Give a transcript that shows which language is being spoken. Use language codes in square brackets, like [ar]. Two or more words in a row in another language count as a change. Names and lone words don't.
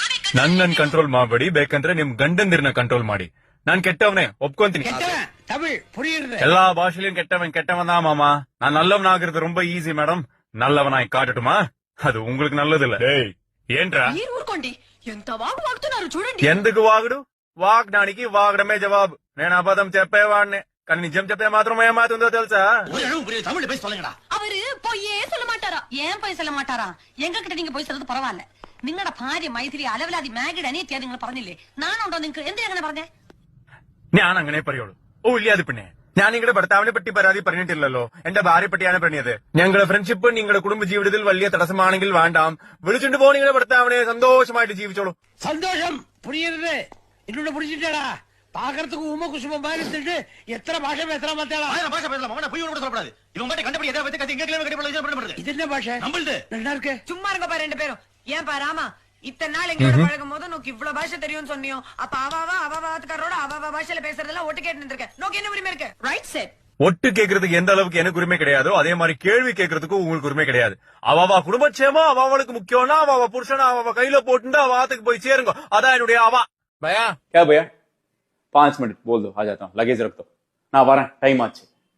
[kn] ನನ್ನನ್ ಕಂಟ್ರೋಲ್ ಮಾಡಬೇಡಿ, ಬೇಕಂದ್ರೆ ನಿಮ್ ಗಂಡಂದಿರ್ನ ಕಂಟ್ರೋಲ್ ಮಾಡಿ. ನಾನ್ ಕೆಟ್ಟವನೇ ಒಪ್ಕೊಂತೀನಿ. [ta] தமிழ் புரியுது. எல்லா பாஷையிலும் கெட்டவன் தான் மாமா. நான் நல்லவன் ஆகுறது ரொம்ப ஈஸி மேடம். நல்லவனாய் காட்டட்டுமா? அது உங்களுக்கு நல்லது இல்ல. [te] ఏంట్రా ఊరుకోండి, ఎంత వాగు వాగుతున్నారు చూడండి. ఎందుకు వాగుడు? వాగడానికి వాగడమే జవాబు. నేను అబద్ధం చెప్పేవాడిని, కానీ నిజం చెప్పే మాత్రం ఏమాతుందో తెలుసా? [ta] தமிழ் பேச சொல்லுங்கடா. அவரு பொய்யே சொல்ல மாட்டாரா? ஏன் பொய் சொல்ல மாட்டாரா? எங்க கிட்ட நீங்க பொய் சொல்றது பரவாயில்ல. [ml] നിങ്ങളുടെ ഭാര്യ മൈഥിലി അലവലാതി മാഗിഡ് അനിയത്തിയാ നിങ്ങൾ പറഞ്ഞില്ലേ? നാനുണ്ടോ നിങ്ങൾക്ക്? എന്തിനാ അങ്ങനെ പറഞ്ഞേ? ഞാൻ അങ്ങനെ പറയുള്ളൂ. ഓ ഇല്ല, അത് പിന്നെ ഞാൻ നിങ്ങളുടെ ഭർത്താവിനെ പറ്റി പരാതി പറഞ്ഞിട്ടില്ലല്ലോ. എന്റെ ഭാര്യയെ പറ്റിയാണ് പറഞ്ഞത്. ഞങ്ങളുടെ ഫ്രണ്ട്ഷിപ്പ് നിങ്ങളുടെ കുടുംബ ജീവിതത്തിൽ വലിയ തടസ്സമാണെങ്കിൽ വേണ്ടാം, വിളിച്ചിട്ട് പോ നിങ്ങളുടെ ഭർത്താവിനെ, സന്തോഷമായിട്ട് ജീവിച്ചോളൂ. [ta] சந்தோஷம் புரியுது. இன்னொன்னு புரிஞ்சுட்டாடா, பாக்குறதுக்கு உம குசுமம் மாதிரி இருந்துட்டு எத்தனை பாஷை பேசுறா மாத்தாளா? பாஷை பேசலாம், அவன போய் கூட சொல்லக்கூடாது. இவன் மட்டும் கண்டுபிடி எதை பத்தி கத்தி இங்க கிளம்பி கட்டி இது என்ன பாஷை? நம்மள்து நல்லா இருக்கு. சும்மா இருங்க பாரு ரெண்டு பேரும். ஏன் பா ராமா, இத்தனை நாள் எங்களோட பழகும் போது நோக்கு இவ்வளவு பாஷை தெரியும்னு சொன்னியோ, அப்ப அவாத்துக்காரோட அவ பாஷையில பேசுறதெல்லாம் ஒட்டு கேட்டு இருந்திருக்கேன். நோக்கு என்ன உரிமை இருக்கு? ரைட் செட். ஒட்டு கேட்கறதுக்கு எந்த அளவுக்கு எனக்கு உரிமை கிடையாதோ அதே மாதிரி கேள்வி கேட்கறதுக்கும் உங்களுக்கு உரிமை கிடையாது. அவ குடும்பச்சேமா அவளுக்கு முக்கியம்னா அவ புருஷனா அவ கையில போட்டு அவ ஆத்துக்கு போய் சேருங்க. அதான் என்னுடைய அவா. [hi] भैया क्या भैया 5 मिनट बोल दो, आ जाता हूँ, लगेज रख दो, [ta] நான் வரேன், டைம் ஆச்சு.